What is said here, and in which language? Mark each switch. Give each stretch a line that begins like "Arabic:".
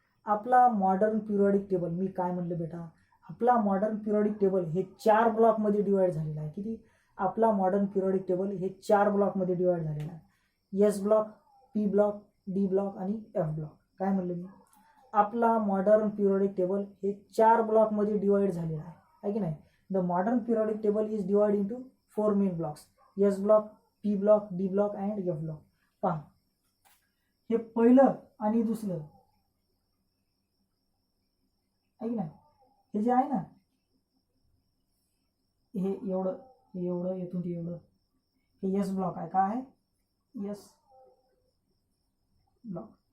Marathi: आपला modern periodic table, मी काय म्हणलं बेटा, आपला मॉडर्न पिरियडिक टेबल हे 4 ब्लॉकमध्ये डिवाइड झालेलं आहे. किती, आपला मॉडर्न पिरियडिक टेबल हे 4 ब्लॉकमध्ये डिवाइड झालेलं आहे. S block, P block, D block आणि एफ ब्लॉक. काय म्हणलं मी, आपला मॉडर्न पिरियडिक टेबल हे 4 ब्लॉकमध्ये डिवाइड झालेलं आहे की नाही.
English: The modern periodic table is divide into 4 main blocks, S block, P block, D block and F block.
Marathi: पहा, हे पहिलं आणि दुसरं आहे की नाही, हे जे आहे ना, हे एवढं एवढं येथून ते एवढं, हे एस ब्लॉक आहे. काय आहे, एस ब्लॉक.